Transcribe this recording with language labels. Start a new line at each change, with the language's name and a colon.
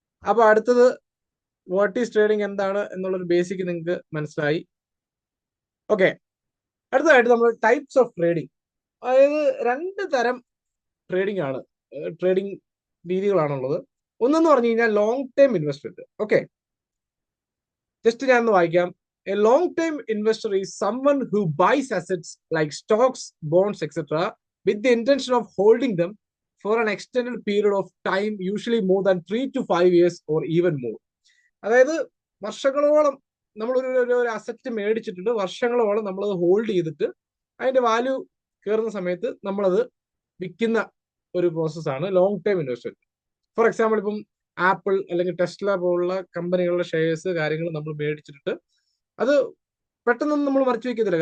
Malayalam: അപ്പൊ അടുത്തത്
English: what is trading
Malayalam: എന്താണ് എന്നുള്ളൊരു ബേസിക് നിങ്ങൾക്ക് മനസ്സിലായി. ഓക്കെ, അടുത്തതായിട്ട് നമ്മൾ
English: types of trading,
Malayalam: അതായത് 2 തരം ട്രേഡിംഗ് രീതികളാണുള്ളത്. ഒന്നെന്ന് പറഞ്ഞു കഴിഞ്ഞാൽ long term investment. Okay, just ഞാൻ ഒന്ന് വായിക്കാം.
English: A long-term investor is someone who buys assets like stocks, bonds, etc. with the intention of holding them for an extended period of time, usually more than 3 to 5 years or even more.
Malayalam: അതായത് വർഷങ്ങളോളം നമ്മൾ ഒരു asset മേടിച്ചിട്ടുണ്ട്, വർഷങ്ങളോളം നമ്മളത് hold ചെയ്തിട്ട് അതിന്റെ value കയറുന്ന സമയത്ത് നമ്മളത് വിൽക്കുന്ന ഒരു പ്രോസസ്സാണ് long term investment.
English: for example,
Malayalam: ഇപ്പം ആപ്പിൾ അല്ലെങ്കിൽ ടെസ്ല പോലുള്ള കമ്പനികളുടെ ഷെയർസ് കാര്യങ്ങൾ നമ്മൾ മേടിച്ചിട്ട് അത് പെട്ടെന്നൊന്നും നമ്മൾ മറിച്ചു വെക്കത്തില്ല.